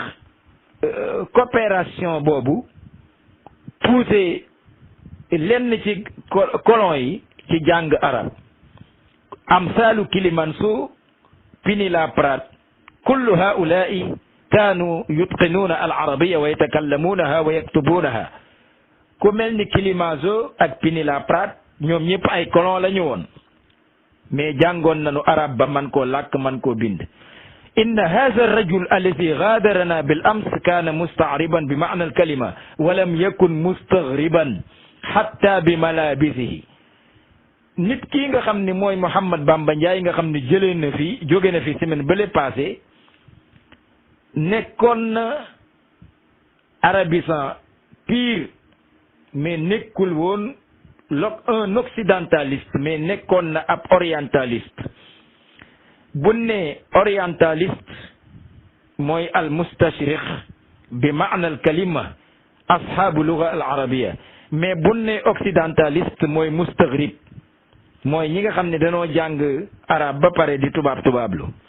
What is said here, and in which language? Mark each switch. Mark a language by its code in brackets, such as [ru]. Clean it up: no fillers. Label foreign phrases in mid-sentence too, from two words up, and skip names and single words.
[wo] coopération boobu poussé lenn ci colon yi ci jàng arab amsalu Kilimanso Pinet-Laprade [ar] كل هؤلاء كانوا يتقنون العربية ويتكلمونها ويكتبونها [wo] ku mel ni Kilimanso ak Pinet-Laprade ñoom ñëpp ay colon la ñu woon mais jàngoon nañu arab ba man koo làkk man koo bind [ar] إن هذا الرجل الذي غادرنا بالأمس كان مستعربا بمعنى الكلمة ولم يكن مستغربا حتى بملابسه [wo] nit kii nga xam ne mooy Mouhamed Bamba Ndiaye nga xam ne jëlee na fi jóge na fi semaine bële passé nekkoon na arabisan pire mais nekkul woon [fr] un occidentaliste [wo] mais nekkoon na ab orientaliste bu ne orientaliste mooy [ar] المستشرق [wo] bi [ar] معنى الكلمة أصحاب اللغة العربية [wo] mais bu ne occidentaliste mooy mustaghrib mooy ñi nga xam ne dañoo jàng arab ba pare di tubaablu